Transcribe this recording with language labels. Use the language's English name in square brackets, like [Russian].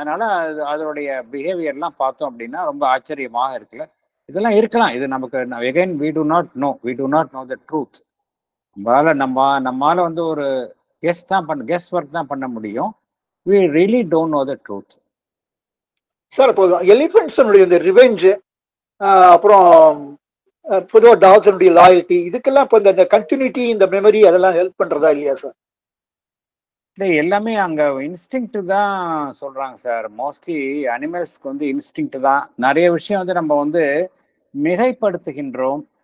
[Tamil] அதனால அதனுடைய பிஹேவியர்லாம் பார்த்தோம் அப்படின்னா ரொம்ப ஆச்சரியமாக இருக்குல்ல. இதெல்லாம் இருக்கலாம். இது நமக்கு [English] again we do not know the truth. [Tamil] நம்மால வந்து ஒரு கெஸ் ஒர்க் தான் பண்ண முடியும். [English] we really don't know the truth. [Tamil] Sir இப்போ எலிஃபென்ட்ஸனுடைய இந்த ரிவெஞ்ச் அப்புறம் பொதுவாக டாக்ஸனுடைய லாயல்ட்டி இதுக்கெல்லாம் இப்போ இந்த கண்டினியூட்டி இந்த மெமரி அதெல்லாம் ஹெல்ப் பண்றதா இல்லையா சார்? இல்லை, எல்லாமே அங்கே இன்ஸ்டிங்க்ட் தான் சொல்கிறாங்க சார். மோஸ்ட்லி அனிமல்ஸ்க்கு வந்து இன்ஸ்டிங்க்ட் தான். நிறைய விஷயம் வந்து நம்ம வந்து மிகைப்படுத்துகின்றோம்.